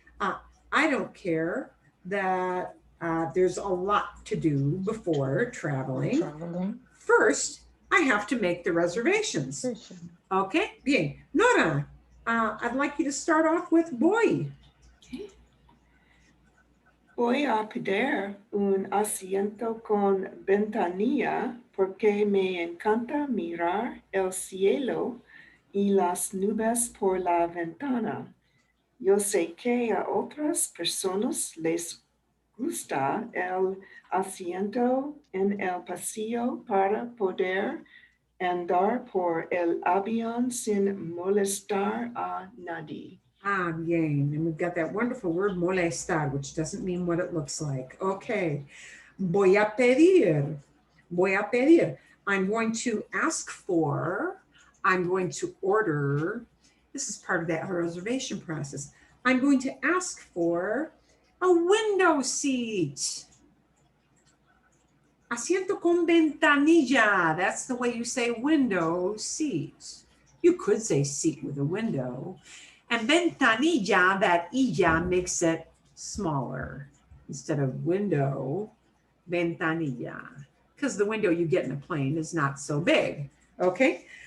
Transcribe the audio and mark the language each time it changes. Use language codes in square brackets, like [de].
[en] I don't care that there's a lot to do before traveling. First, I have to make the reservations. Okay, bien. Nora, I'd like you to start off with voy. [es] Voy a pedir un asiento con ventanilla porque me encanta mirar el cielo y las nubes por la ventana. Yo sé que a otras personas les gusta el asiento en el pasillo para poder andar por el avión sin molestar a nadie. Ah, bien. [en] And we've got that wonderful word molestar, which doesn't mean what it looks like. Okay. [es] Voy a pedir. Voy a pedir. [en] I'm going to ask for, I'm going to order. This is part of that reservation process. I'm going to ask for a window seat. [es] Asiento con ventanilla. [en] That's the way you say window seat. You could say seat with a window. And ventanilla, that illa makes it smaller. Instead of window, ventanilla. Because the window you get in a plane is not so big. Okay?